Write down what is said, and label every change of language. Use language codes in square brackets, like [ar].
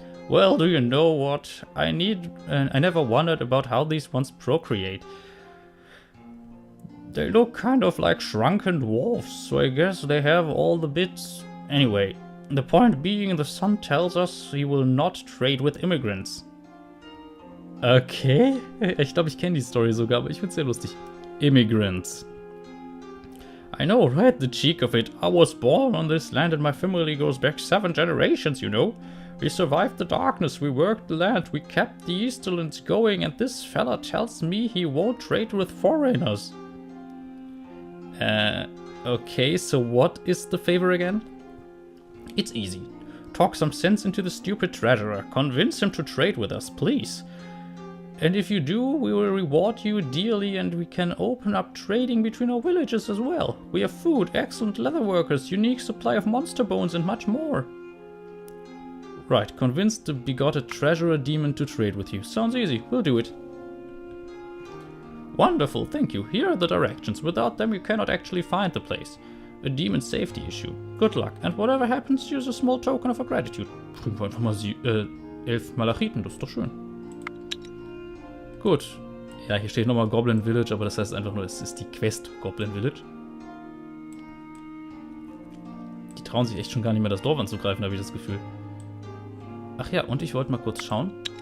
[en] Well, do you know what? I never wondered about how these ones procreate. They look kind of like shrunken dwarfs, so I guess they have all the bits. Anyway, the point being, the son tells us he will not trade with immigrants. Okay? [de] Ich glaube, ich kenne die Story sogar, aber ich find's sehr lustig. [en] Immigrants. I know, right? The cheek of it. I was born on this land and my family goes back 7 generations, you know. We survived the darkness, we worked the land, we kept the Easterlands going, and this fella tells me he won't trade with foreigners. Okay, so what is the favor again? It's easy. Talk some sense into the stupid treasurer. Convince him to trade with us, please. And if you do, we will reward you dearly and we can open up trading between our villages as well. We have food, excellent leather workers, unique supply of monster bones and much more. Right, convince the begotted treasurer demon to trade with you. Sounds easy, we'll do it. Wonderful, thank you. Here are the directions. Without them you cannot actually find the place. A demon safety issue. Good luck, and whatever happens, use a small token of our gratitude. [de] Bringen wir einfach mal 11 Malachiten, das ist doch schön. Gut. Ja, hier steht nochmal Goblin Village, aber das heißt einfach nur, es ist die Quest Goblin Village. Die trauen sich echt schon gar nicht mehr, das Dorf anzugreifen, habe ich das Gefühl. Ach ja, und ich wollte mal kurz schauen.